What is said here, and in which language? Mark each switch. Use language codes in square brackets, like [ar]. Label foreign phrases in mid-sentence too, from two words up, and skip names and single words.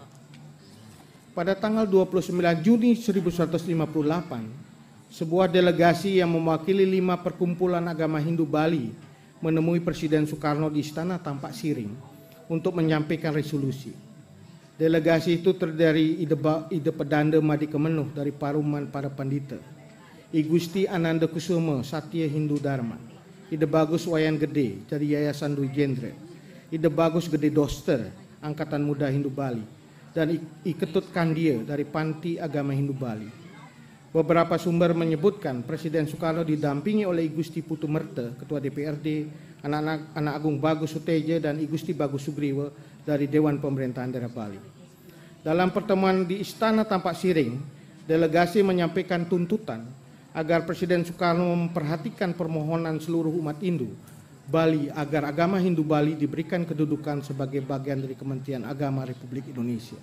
[id] Pada tanggal 29 Juni 1958, sebuah delegasi yang mewakili 5 perkumpulan agama Hindu Bali menemui Presiden Soekarno di Istana Tampak Siring untuk menyampaikan resolusi. Delegasi itu terdiri Ide Pedanda Madi Kemenuh dari Paruman para Pandita, I Gusti Ananda Kusuma Satya Hindu Dharma, Ide Bagus Wayan Gede dari Yayasan Dwi Jendret, Ide Bagus Gede Doster Angkatan Muda Hindu Bali, dan I Ketut Kandia dari Panti Agama Hindu Bali. Beberapa sumber menyebutkan Presiden Soekarno didampingi oleh I Gusti Putu Merte, Ketua DPRD, Anak Agung Bagus Suteja, dan I Gusti Bagus Sugriwa dari Dewan Pemerintahan Daerah Bali. Dalam pertemuan di Istana Tampak Siring, delegasi menyampaikan tuntutan agar Presiden Soekarno memperhatikan permohonan seluruh umat Hindu Bali agar agama Hindu Bali diberikan kedudukan sebagai bagian dari Kementerian Agama Republik Indonesia.